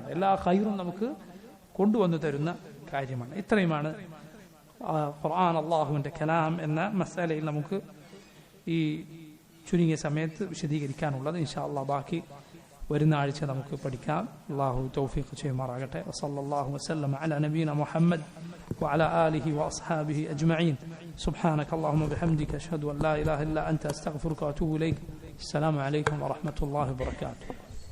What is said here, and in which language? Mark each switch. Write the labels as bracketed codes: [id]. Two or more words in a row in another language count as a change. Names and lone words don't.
[ml] എല്ലാ ഖൈറും നമുക്ക് കൊണ്ടുവന്നു തരുന്ന കാര്യമാണ്. ഇത്രയുമാണ് ഖുർആൻ അള്ളാഹുവിന്റെ കലാം എന്ന മസലയിൽ നമുക്ക് ഈ ചുരുങ്ങിയ സമയത്ത് വിശദീകരിക്കാനുള്ളത്. [ar] إن شاء الله [ml] ബാക്കി വരുന്ന ആഴ്ച നമുക്ക് പഠിക്കാം. അല്ലാഹു തൗഫീഖ് ചെയ്യുമാറാകട്ടെ. [ar] وصلى الله وسلم على نبينا محمد وعلى آله وأصحابه أجمعين. سبحانك اللهم وبحمدك أشهد أن لا إله إلا أنت أستغفرك وأتوب إليك. السلام عليكم ورحمة الله وبركاته.